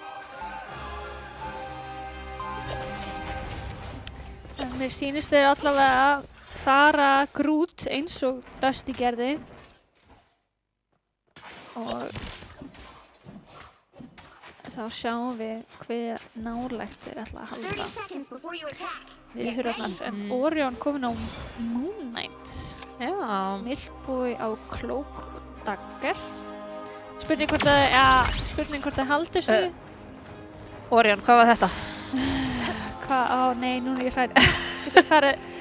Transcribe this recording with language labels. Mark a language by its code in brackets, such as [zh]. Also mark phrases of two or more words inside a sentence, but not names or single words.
[is] En mér sýnist þeir allavega að fara grút eins og Dusty gerði. Og þá sjáum við hver nálægt þeir ætla að [en] 30 [is] halda [en] seconds before you attack. [is] við hurðarnar. En Orion kominn á Moon Knight. Já, Milkboy á Cloak og Dagger. Spurning hvort það haldi svo. Orion, hvað var þetta? Hvað? Á, nei, núna er ég hrædd. Getur farið...